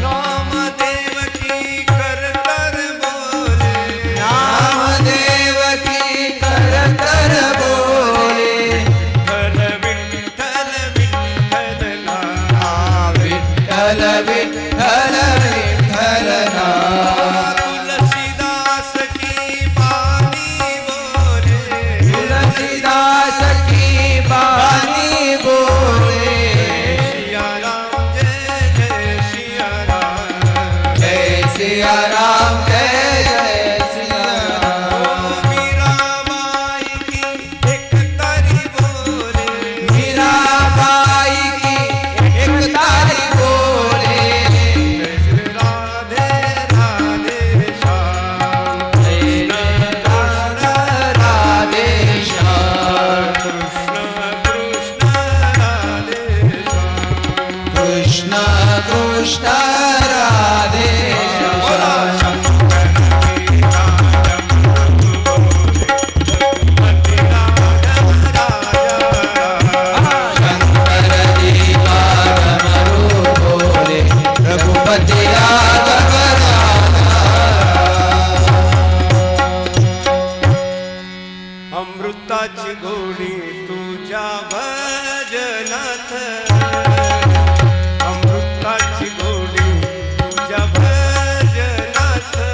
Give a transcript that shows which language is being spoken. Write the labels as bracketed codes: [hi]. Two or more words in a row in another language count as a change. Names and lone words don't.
[hi] नामदेव की करतर बोले नामदेव की करतर बोले विठ्ठल विठ्ठल विठ्ठल नाम विठ्ठल विठ्ठल विठ्ठल राम तुलसीदास की बानी बोले तुलसीदास की बानी बोले सिया राम जय जय सिया राम जय सिया राम जय जय सिया राम मीराबाई की एक तारी बोले मीराबाई की एक तारी बोले राधे राधे श्याम जय कृष्ण राधे श्याम कृष्ण कृष्ण राधे श्याम कृष्ण कृष्ण राधे बोला श्याम शंकर जी का डमरू बोले रघुपति राघव राजा शंकर जी का डमरू बोले रघुपति राघव राजा [mr] अमृताची गोडी तुझ्या भजनात अमृताची गोडी तुझ्या भजनात